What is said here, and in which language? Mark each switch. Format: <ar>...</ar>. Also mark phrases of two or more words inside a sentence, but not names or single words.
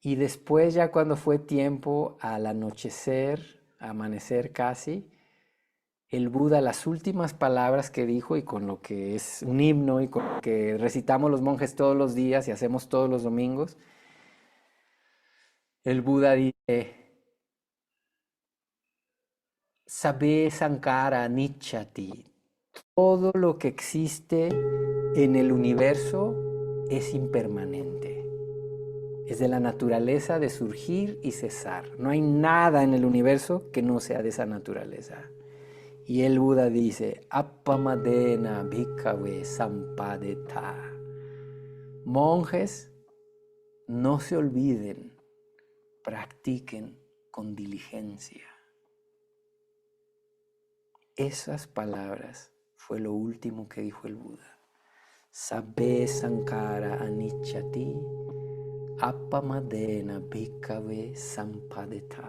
<es>Y después ya cuando fue tiempo al anochecer, amanecer casi, el Buda, las últimas palabras que dijo y con lo que es un himno y con lo que recitamos los monjes todos los días y hacemos todos los domingos, el Buda dice,</es> <pi>Sabe Sankara Nichati,</pi> <es>todo lo que existe en el universo es impermanente. Es de la naturaleza de surgir y cesar. No hay nada en el universo que no sea de esa naturaleza. Y el Buda dice,</es> <pi>Appamadena bhikkhave sampadeta.</pi> <es>Monjes, no se olviden, practiquen con diligencia. Esas palabras fue lo último que dijo el Buda.</es> <pi>Sabbe Sankara Anicchati, Appamadena bhikkhave sampadeta.</pi>